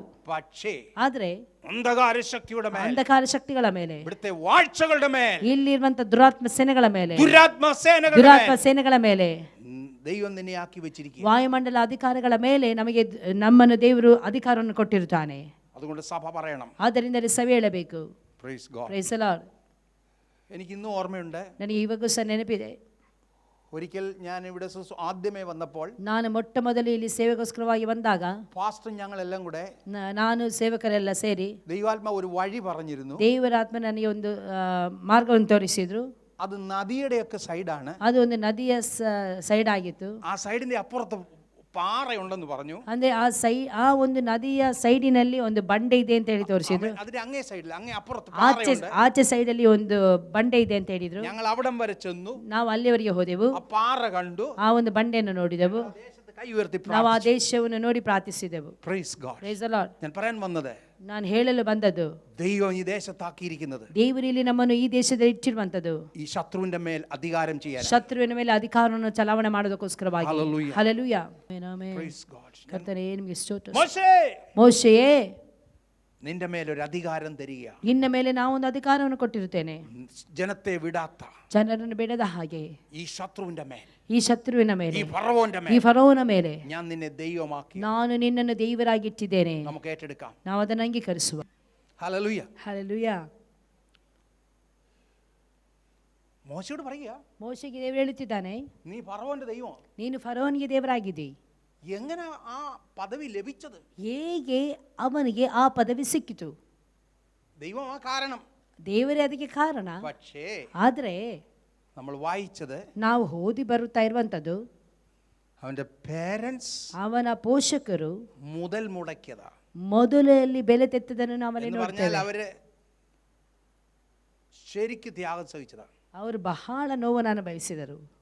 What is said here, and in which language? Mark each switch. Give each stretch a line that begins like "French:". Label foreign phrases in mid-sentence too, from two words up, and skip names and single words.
Kannada: ಆದ್ರೆ ಅಂಧಕಾರ ಶಕ್ತಿಗಳ ಮೇಲೆ, ಇಲ್ಲಿರುವಂತಹ ದುರಾತ್ಮ ಸೇನೆಗಳ ಮೇಲೆ, ವಾಯುಮಂಡಲ ಅಧಿಕಾರಿಗಳ ಮೇಲೆ ನಮ್ಮನ್ನು ದೇವರು ಅಧಿಕಾರವನ್ನು ಕೊಟ್ಟಿರುತ್ತಾನೆ. ಆದ್ದರಿಂದ ಸಭೆ ಹೇಳಬೇಕು. ನನಗೆ ಇವಾಗ ಸಹ ನೆನಪಿದೆ,
Malayalam: ഒരിക്കൽ ഞാൻ ഇവിടെ ആദ്യമേ വന്നപ്പോൾ,
Kannada: ನಾನು ಮೊಟ್ಟ ಮೊದಲು ಇಲ್ಲಿ ಸೇವೆಗೋಸ್ಕರವಾಗಿ ಬಂದಾಗ,
Malayalam: പാസ്റ്റർ ഞങ്ങളെല്ലാം കൂടെ,
Kannada: ನಾನು ಸೇವಕರೆಲ್ಲ ಸೇರಿ
Malayalam: ദൈവാത്മാ ഒരു വഴി പറഞ്ഞിരുന്നു.
Kannada: ದೇವರಾತ್ಮ ನನಗೆ ಒಂದು ಮಾರ್ಗವನ್ನು ತೋರಿಸಿದ್ರು.
Malayalam: അത് നദിയുടെയൊക്കെ സൈഡാണ്.
Kannada: ಅದು ಒಂದು ನದಿಯ ಸೈಡ್ ಆಗಿತ್ತು.
Malayalam: ആ സൈഡിന്റെ അപ്പുറത്ത് പാറയുണ്ടെന്ന് പറഞ്ഞു.
Kannada: ಅಂದ್ರೆ ಆ ಒಂದು ನದಿಯ ಸೈಡಿನಲ್ಲಿ ಒಂದು ಬಂಡೆ ಇದೆ ಅಂತ ಹೇಳಿ ತೋರಿಸಿದ್ರು.
Malayalam: അതിന്റെ അങ്ങേ സൈഡിൽ, അങ്ങേ അപ്പുറത്ത്
Kannada: ಆಚೆ ಸೈಡ್ ಅಲ್ಲಿ ಒಂದು ಬಂಡೆ ಇದೆ ಅಂತ ಹೇಳಿದ್ರು.
Malayalam: ഞങ്ങൾ അവിടം വരെ ചെന്നു.
Kannada: ನಾವು ಅಲ್ಲಿವರೆಗೆ ಹೋದೆವು.
Malayalam: ആ പാറ കണ്ടു
Kannada: ಆ ಒಂದು ಬಂಡೆಯನ್ನು ನೋಡಿದೆವು.
Malayalam: കൈ ഉയർത്തി
Kannada: ನಾವು ಆ ದೇಶವನ್ನು ನೋಡಿ ಪ್ರಾರ್ಥಿಸಿದೆವು.
English: Praise God. Praise the Lord.
Malayalam: ഞാൻ പറയാൻ വന്നത്,
Kannada: ನಾನು ಹೇಳಲು ಬಂದದ್ದು,
Malayalam: ദൈവം ഈ ദേശത്താക്കിയിരിക്കുന്നത്,
Kannada: ದೇವರು ಇಲ್ಲಿ ನಮ್ಮನ್ನು ಈ ದೇಶದಲ್ಲಿ ಇಟ್ಟಿರುವಂತದ್ದು
Malayalam: ഈ ശത്രുവിന്റെ മേൽ അധികാരം ചെയ്യാൻ,
Kannada: ಶತ್ರುವಿನ ಮೇಲೆ ಅಧಿಕಾರವನ್ನು ಚಲಾವಣೆ ಮಾಡೋದಕ್ಕೋಸ್ಕರವಾಗಿ. ಹಲ್ಲೆಲೂಯಾ.
English: Praise God.
Kannada: ಕರ್ತನೇ ನಿಮಗೆ ಸ್ತೋತ್ರ. ಮೋಶೆಯೇ,
Malayalam: നിന്റെ മേൽ ഒരു അധികാരം തരിക.
Kannada: ನಿನ್ನ ಮೇಲೆ ನಾವು ಒಂದು ಅಧಿಕಾರವನ್ನು ಕೊಟ್ಟಿರುತ್ತೇನೆ.
Malayalam: ജനത്തെ വിടാത്ത,
Kannada: ಜನರನ್ನು ಬಿಡದ ಹಾಗೆ
Malayalam: ഈ ശത്രുവിന്റെ മേൽ,
Kannada: ಈ ಶತ್ರುವಿನ ಮೇಲೆ,
Malayalam: ഈ
Kannada: ಫರೋವನ ಮೇಲೆ
Malayalam: ഞാൻ നിന്നെ ദൈവമാക്കി,
Kannada: ನಾನು ನಿನ್ನನ್ನು ದೇವರಾಗಿ ಇಟ್ಟಿದ್ದೇನೆ.
Malayalam: നമുക്ക് ഏറ്റെടുക്കാം.
Kannada: ನಾವು ಅದನ್ನು ಅಂಗೀಕರಿಸುವ.
Malayalam: ഹല്ലേലൂയ, ഹല്ലേലൂയ. മോശയോട് പറയുക,
Kannada: ಮೋಶೆಗೆ ದೇವರು ಹೇಳುತ್ತಿದ್ದಾನೆ,
Malayalam: നീ ഫറവോന്റെ ദൈവം,
Kannada: ನೀನು ಫರೋವನಿಗೆ ದೇವರಾಗಿದ್ದಿ.
Malayalam: എങ്ങനെ ആ പദവി ലഭിച്ചത്?
Kannada: ಹೇಗೆ ಅವನಿಗೆ ಆ ಪದವಿ ಸಿಕ್ಕಿತು?
Malayalam: ദൈവം ആ കാരണം,
Kannada: ದೇವರೇ ಅದಕ್ಕೆ ಕಾರಣ.
Malayalam: പക്ഷേ
Kannada: ಆದ್ರೆ
Malayalam: നമ്മൾ വായിച്ചത്,
Kannada: ನಾವು ಓದಿ ಬರುತ್ತಾ ಇರುವಂತದ್ದು,
Malayalam: അവന്റെ പേരൻസ്,
Kannada: ಅವನ ಪೋಷಕರು
Malayalam: മുതൽ മുടക്കിയതാ.
Kannada: ಮೊದಲಲ್ಲಿ ಬೆಲೆ ತೆತ್ತದನ್ನು ನಾವಲ್ಲಿ ನೋಡ್ತೇವೆ.
Malayalam: അവര് ശരിക്ക് ത്യാഗം സഹിച്ചതാ.
Kannada: ಅವರು ಬಹಳ ನೋವನ್ನು ಅನುಭವಿಸಿದರು.